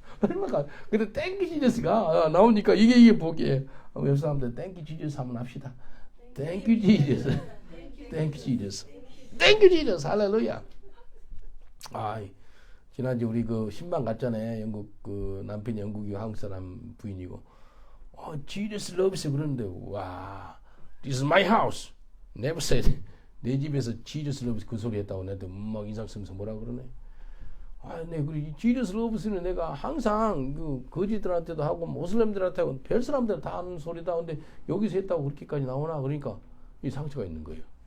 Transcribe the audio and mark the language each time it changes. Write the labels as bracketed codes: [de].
[ko] 얼마나 근데 [en] Thank you Jesus [ko] 가 나오니까 이게 보기에 옆 사람들 Thank you Jesus 한번 합시다. [en] Thank you Jesus. Thank you Jesus. Thank you Jesus. [ko] 할렐루야. 지난주 우리 그 신방 갔잖아요. 영국 그 남편이 영국이고 한국 사람 부인이고. [en] Jesus loves [ko] 그러는데 [en] this is my house. Never said. [ko] 내 집에서 [en] Jesus loves [ko] 그 소리 했다고 내한테 막 인상 쓰면서 뭐라 그러네. 네, 그리고 [en] Jesus loves [ko] 는 내가 항상 그 거지들한테도 하고 모슬렘들한테 하고 별 사람들 다 하는 소리다. 근데 여기서 했다고 그렇게까지 나오나? 그러니까 이 상처가 있는 거예요.